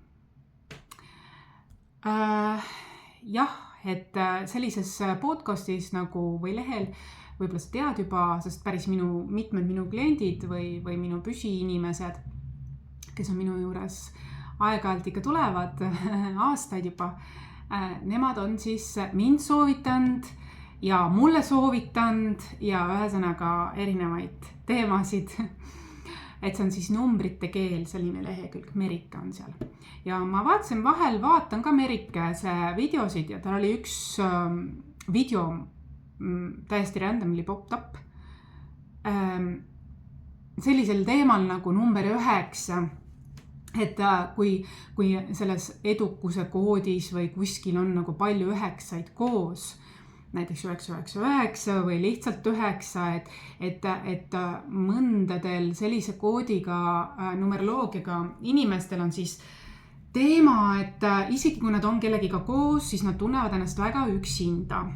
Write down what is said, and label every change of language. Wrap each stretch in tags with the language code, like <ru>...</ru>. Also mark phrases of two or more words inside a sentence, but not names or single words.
<et>Jah, et sellises podcastis nagu või lehel, võib-olla sa tead juba, sest päris mitmed minu kliendid või minu püsiinimesed, kes on minu juures aeg-ajalt ikka tulevad aastaid juba, nemad on siis mind soovitanud ja mulle soovitanud ja ühesõnaga erinevaid teemasid. Et see on siis numbrite keel, selline lehekülg, Merike on seal. Ja ma vaatan ka Merike videosid ja tal oli üks video täiesti</et> <en>randomly popped up</en> <et>sellisel teemal nagu number 9, et kui selles edukuse koodis või kuskil on nagu palju 9-said koos, näiteks 999 või lihtsalt 9, et mõndadel sellise koodiga numeroloogiaga inimestel on siis teema, et isegi kui nad on kellegiga koos, siis nad tunnevad ennast väga üksinda.</et>